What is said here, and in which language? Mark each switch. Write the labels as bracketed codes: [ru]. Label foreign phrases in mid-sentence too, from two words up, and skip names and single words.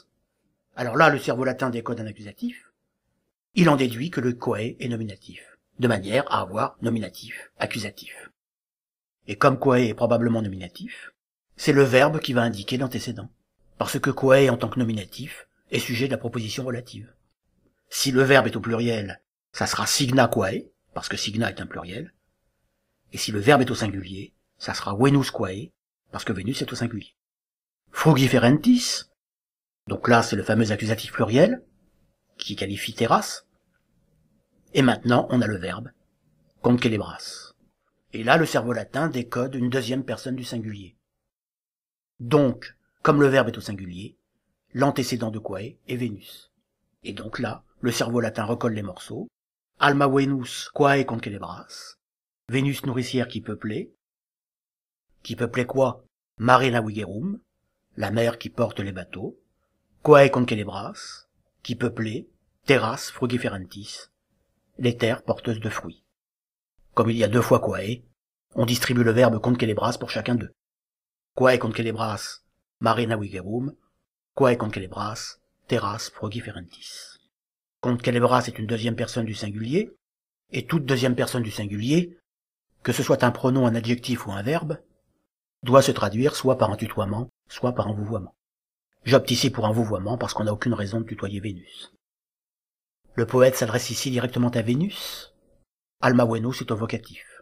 [fr] Alors là, le cerveau latin décode un accusatif. Il en déduit que le quae est nominatif, de manière à avoir nominatif, accusatif. Et comme quae est probablement nominatif, c'est le verbe qui va indiquer l'antécédent, parce que quae en tant que nominatif est sujet de la proposition relative. Si le verbe est au pluriel, ça sera [la] signa quae, [fr] parce que signa est un pluriel, et si le verbe est au singulier, ça sera [la] Venus quae, [fr] parce que Vénus est au singulier. Frugiferentis, donc là c'est le fameux accusatif pluriel, qui qualifie terrasse, et maintenant on a le verbe, concelebras. Et là le cerveau latin décode une deuxième personne du singulier. Donc, comme le verbe est au singulier, l'antécédent de quae est Vénus. Et donc là, le cerveau latin recolle les morceaux, [la] alma Venus quae concelebras, [fr] Vénus nourricière qui peuplait quoi? [la] Mare navigerum, [fr] la mer qui porte les bateaux, [la] quae concelebras, [fr] qui peuplait, [la] terras frugiferentis, [fr] les terres porteuses de fruits. Comme il y a deux fois quae, on distribue le verbe concelebras pour chacun d'eux. [la] Quae concelebras, mare navigerum, quae concelebras, terras frugiferentis. [fr] Concelebras est une deuxième personne du singulier, et toute deuxième personne du singulier, que ce soit un pronom, un adjectif ou un verbe, doit se traduire soit par un tutoiement, soit par un vouvoiement. J'opte ici pour un vouvoiement parce qu'on n'a aucune raison de tutoyer Vénus. Le poète s'adresse ici directement à Vénus. [la] Alma Venus [fr] est au vocatif.